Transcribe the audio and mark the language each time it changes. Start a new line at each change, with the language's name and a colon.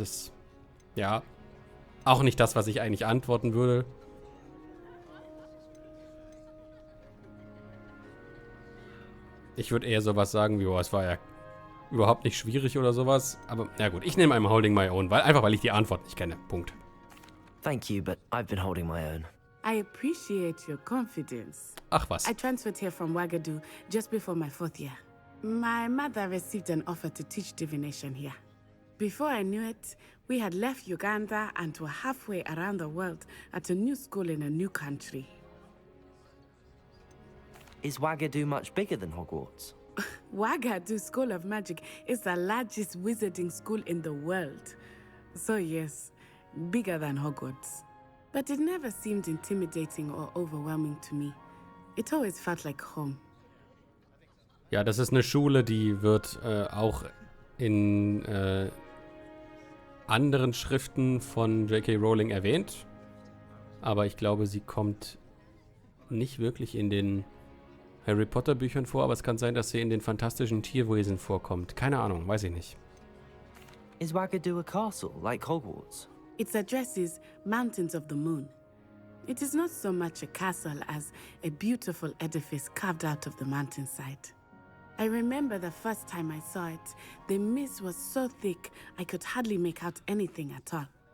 German: Das, ja, auch nicht das, was ich eigentlich antworten würde. Ich würde eher sowas sagen wie, oh, es war ja überhaupt nicht schwierig oder sowas. Aber na gut, ich nehme
English: I'm holding my own,
German: weil ich die Antwort nicht kenne. Punkt.
English: Thank you, but I've been holding my own. I appreciate your confidence.
German: Ach was.
English: I transferred here from Ouagadougou just before my 4th year. My mother received an offer to teach divination here. Before I knew it, we had left Uganda and were halfway around the world at a new school in a new country. Is Ouagadougou much bigger than Hogwarts? Ouagadougou School of Magic is the largest wizarding school in the world. So yes, bigger than Hogwarts. But it never seemed intimidating or overwhelming to me. It always felt like home.
German: Ja, das ist eine Schule, die wird auch in anderen Schriften von J.K. Rowling erwähnt. Aber ich glaube, sie kommt nicht wirklich in den Harry Potter Büchern vor, aber es kann sein, dass sie in den fantastischen Tierwesen vorkommt. Keine Ahnung, weiß ich nicht.
English: Is Ouagadougou a castle, like Hogwarts? Its address is Mountains of the Moon. It is not so much a castle as a beautiful edifice carved out of the mountainside. I remember the first time I saw it, the mist was so thick I could hardly make out anything at all.